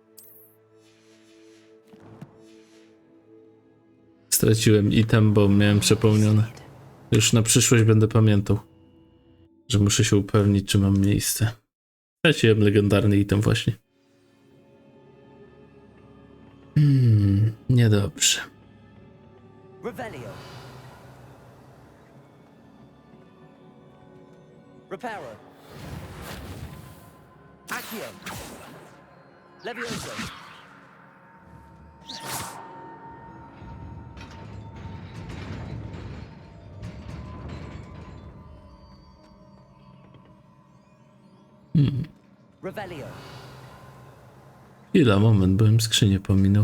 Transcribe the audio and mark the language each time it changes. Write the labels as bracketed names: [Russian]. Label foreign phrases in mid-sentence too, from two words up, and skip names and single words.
[Polish] Straciłem item, bo miałem przepełnione. Już na przyszłość będę pamiętał, że muszę się upewnić, czy mam miejsce. Straciłem legendarny item właśnie. Niedobrze. Reparo. Accio. Levioso. Revelio. Chwila, moment, byłem skrzynię pominął.